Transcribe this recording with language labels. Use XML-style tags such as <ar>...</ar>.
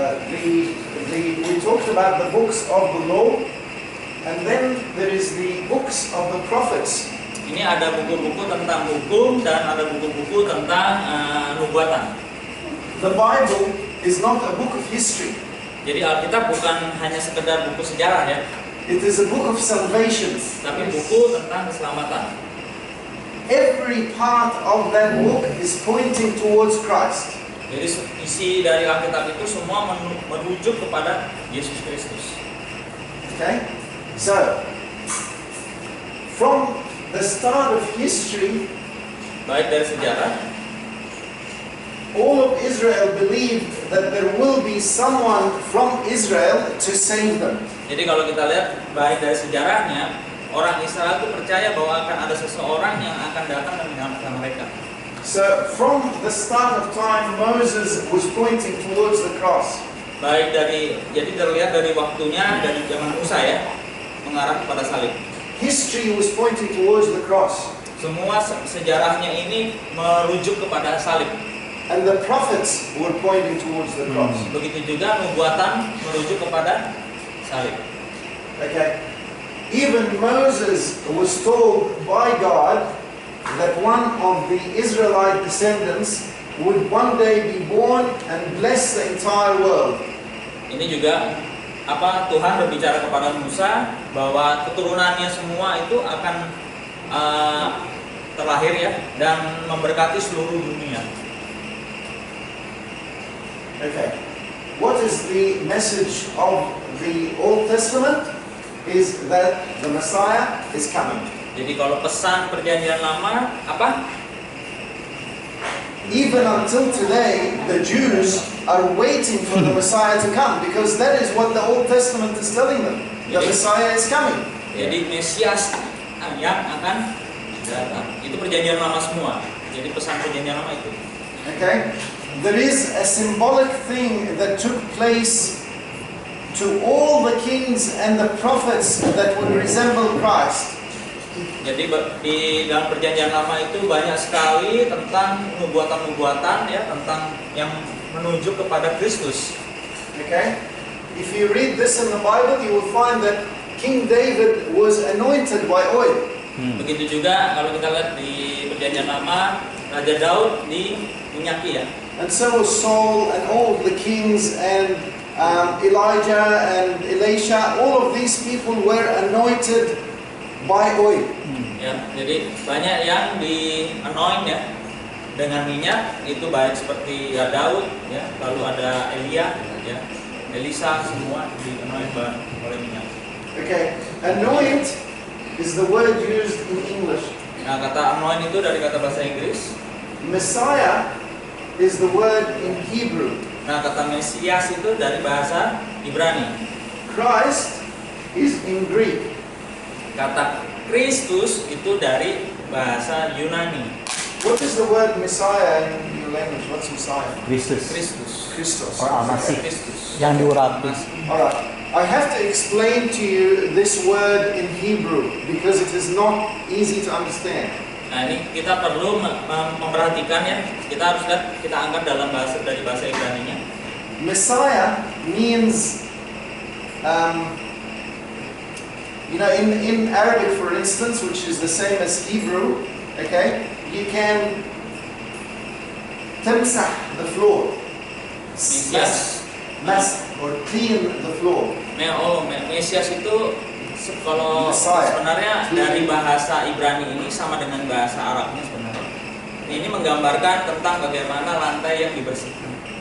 <en>we talked about the books of the law, and then there is the books of the prophets.</en> <id>Ini ada buku-buku tentang hukum dan ada buku-buku tentang nubuatan.</id> <en>The Bible is not a book of history.</en> <id>Jadi Alkitab bukan hanya sekedar buku sejarah ya,</id> <en>It is a book of salvation.</en> <id>tapi buku tentang keselamatan.</id> <en>Every part of that book is pointing towards Christ.</en> <id>Jadi isi dari Alkitab itu semua merujuk kepada Yesus Kristus.</id> <en>Okay? So, from the start of history,</en> <id>Baik dari sejarah,</id> <en>all of Israel believed that there will be someone from Israel to save them.</en> <id>jadi kalau kita lihat baik dari sejarahnya, orang Israel itu percaya bahwa akan ada seseorang yang akan datang dan menyelamatkan mereka.</id> <en>So, from the start of time, Moses was pointing towards the cross.</en> <id>Jadi terlihat dari waktunya dari zaman Musa ya, mengarah kepada salib.</id> <en>History was pointing towards the cross.</en> <id>Semua sejarahnya ini merujuk kepada salib.</id> <en>And the prophets were pointing towards the cross.</en> <id>Begitu juga nubuatan merujuk kepada salib.</id> <en>Okay? Even Moses was told by God that one of the Israelite descendants would one day be born and bless the entire world.</en> <id>Ini juga Tuhan berbicara kepada Musa bahwa keturunannya semua itu akan terlahir ya dan memberkati seluruh dunia.</id> <en>Okay. What is the message of the Old Testament? Is that the Messiah is coming.</en> <id>Jadi kalau pesan perjanjian lama apa?</id> <en>Even until today, the Jews are waiting for the Messiah to come because that is what the Old Testament is telling them. The Messiah is coming.</en> <id>Jadi Mesias yang akan datang. Itu perjanjian lama semua. Jadi pesan perjanjian lama itu.</id> <en>Okay? There is a symbolic thing that took place to all the kings and the prophets that would resemble Christ.</en> <id>Jadi di dalam perjanjian lama itu banyak sekali tentang nubuatan-nubuatan ya, tentang yang menuju kepada Kristus.</id> <en>Okay? If you read this in the Bible, you will find that King David was anointed by oil.</en> <id>Begitu juga kalau kita lihat di perjanjian lama, Raja Daud diminyaki ya.</id> <en>And so was Saul and all the kings and Elijah and Elisha. All of these people were anointed by oil.</en> <id>Ya, jadi banyak yang di-anoint ya dengan minyak, itu baik seperti ya Daud ya, lalu ada Elia ya, Elisa, semua di-anoint oleh minyak.</id> <en>Okay, anoint is the word used in English.</en> <id>Nah, kata anoint itu dari kata bahasa Inggris.</id> <en>Messiah is the word in Hebrew.</en> <id>Nah, kata Mesias itu dari bahasa Ibrani.</id> <en>Christ is in Greek.</en> <id>Kata Kristus itu dari bahasa Yunani.</id> <en>What is the word Messiah in your language? What's Messiah?</en> <id>Kristus.</id> <el>Christos.</el> <en>Or Al-Masih.</en> <id>Kristus. Yang diurapi.</id> <en>Alright, I have to explain to you this word in Hebrew because it is not easy to understand.</en> <id>Nah, ini kita perlu memperhatikan ya. Kita harus lihat, kita angkat dalam bahasa dari bahasa Ibraninya.</id> <en>Messiah means, in Arabic, for instance, which is the same as Hebrew, okay, you can tamsah the floor, mass or clean the floor.</en> <id>Mesias itu kalau</id> <en>Messiah.</en> <id>sebenarnya dari bahasa Ibrani ini sama dengan bahasa Arabnya sebenarnya. Ini menggambarkan tentang bagaimana lantai yang dibersihkan.</id>